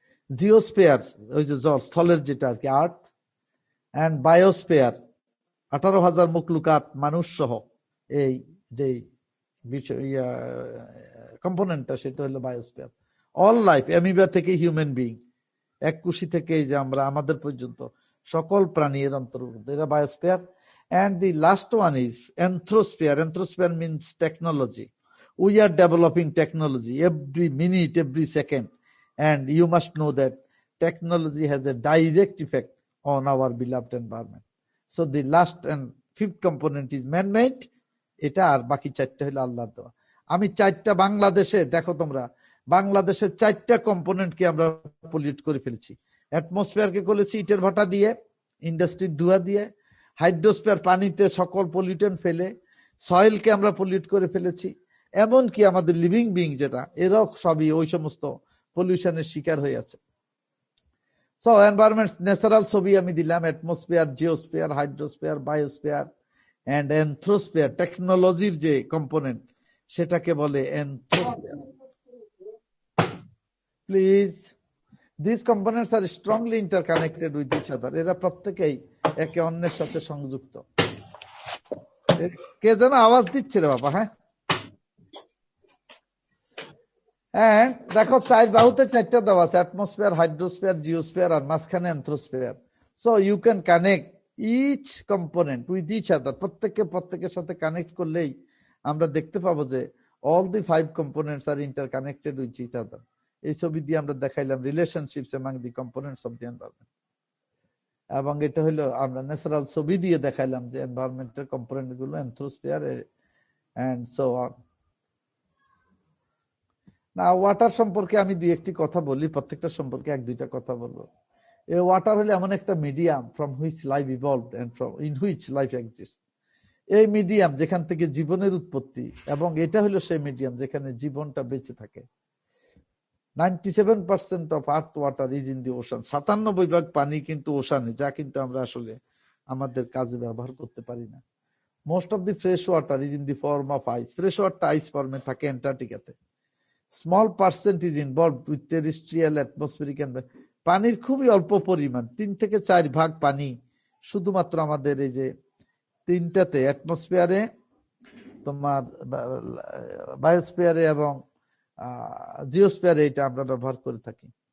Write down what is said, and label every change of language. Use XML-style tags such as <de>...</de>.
<bn>জিওস্ফিয়ার, ওই যে জল স্থলের যেটা আর কি, আর্থ। অ্যান্ড বায়োস্ফিয়ার, 18,000 মুখলুকাত মানুষ সহ এই যে বিষয় কম্পোনেন্টটা, সেটা হলো বায়োস্ফিয়ার। অল লাইফ, অ্যামিবা থেকে হিউম্যান বিং, এক কুশি থেকে এই যে আমরা আমাদের পর্যন্ত সকল প্রাণী এর অন্তর্ভুক্ত, এরা biosphere.</bn> <en>And the last one is anthrosphere. Anthrosphere means technology. We are developing technology every minute, every second. And you must know that technology has a direct effect on our beloved environment. So the last and 5th component is man-made.</en> <bn>এটা আর বাকি 4টা হলো আল্লাহর দেওয়া। আমি 4টা বাংলাদেশে দেখো তোমরা, বাংলাদেশের 4টা কম্পোনেন্টকে আমরা পলিউট করে ফেলেছি। অ্যাটমসফিয়ারকে করেছি ইটের ভাটা দিয়ে, ইন্ডাস্ট্রির ধোঁয়া দিয়ে। হাইড্রোস্ফিয়ার, পানিতে সকল পলিউটেন্ট ফেলে। সয়েলকে আমরা পলিউট করে ফেলেছি। এমনকি আমাদের লিভিং বিং যেটা, এরাও সবই ওই সমস্ত পলিউশনের শিকার হয়ে আছে। সো এনভায়রনমেন্টস ন্যাচারাল ছবি আমি দিলাম, অ্যাটমসফিয়ার, জিওস্ফিয়ার, হাইড্রোস্ফিয়ার, বায়োস্ফিয়ার এন্ড এনথ্রোস্ফিয়ার। টেকনোলজির যে কম্পোনেন্ট সেটাকে বলে এনথ্রোস্ফিয়ার।</bn> <en>Please, these components are strongly interconnected with each other.</en> <bn>এরা প্রত্যেকেই একে অন্যের সাথে সংযুক্ত। কে যেন আওয়াজ দিচ্ছে রে বাবা? হ্যাঁ, দেখো 4 বাহুতে 4টা দেওয়া আছে, অ্যাটমসফিয়ার, হাইড্রোস্ফিয়ার, জিওস্ফিয়ার আর মাঝখানে এনথ্রোস্ফিয়ার।</bn> <en>so you can connect each component with each other,</en> <bn>প্রত্যেকের সাথে কানেক্ট করলেই আমরা দেখতে পাবো যে</bn> <en>all the 5 components are interconnected with each other.</en> <bn>এই ছবি দিয়ে আমরা দেখাইলাম relationships</bn> <en>among the components of the environment,</en> <bn>এবং এটা হলো আমরা ন্যাচারাল ছবি দিয়ে দেখাইলাম যে এনভায়রনমেন্টের কম্পোনেন্ট গুলো এনথ্রোস্ফিয়ার এন্ড সো অন। না, ওয়াটার সম্পর্কে আমি 2-1টি কথা বলি, প্রত্যেকটা সম্পর্কে 1-2টা কথা বলবো।</bn> <en>এই ওয়াটার</en> <bn>হলো এমন একটা</bn> <en>Medium from which life evolved and from in which life exist.</en> <bn>এই মিডিয়াম যেখান থেকে জীবনের উৎপত্তি, এবং এটা হলো সেই মিডিয়াম যেখানে জীবনটা বেঁচে থাকে।</bn> <en>97% of earth water is in the ocean.</en> <bn>97% পানি কিন্তু ওশানে, যা কিন্তু আমরা আসলে আমাদের কাজে ব্যবহার করতে পারি না।</bn> <en>Most of the fresh water is in the form of ice. Fresh water ice</en> <bn>ফর্মে থাকে অ্যান্টার্কটিকাতে।</bn> <en>Small percent is involved with terrestrial, atmospheric and</en> <bn>পানির খুবই অল্প পরিমাণ, 3 থেকে 4 ভাগ পানি শুধুমাত্র আমাদের এই যে তিনটাতে, অ্যাটমসফিয়ারে, তোমার বায়োস্ফিয়ারে এবং জিওস্ফিয়ারে, এটা আমরা ব্যবহার করে থাকি।</bn>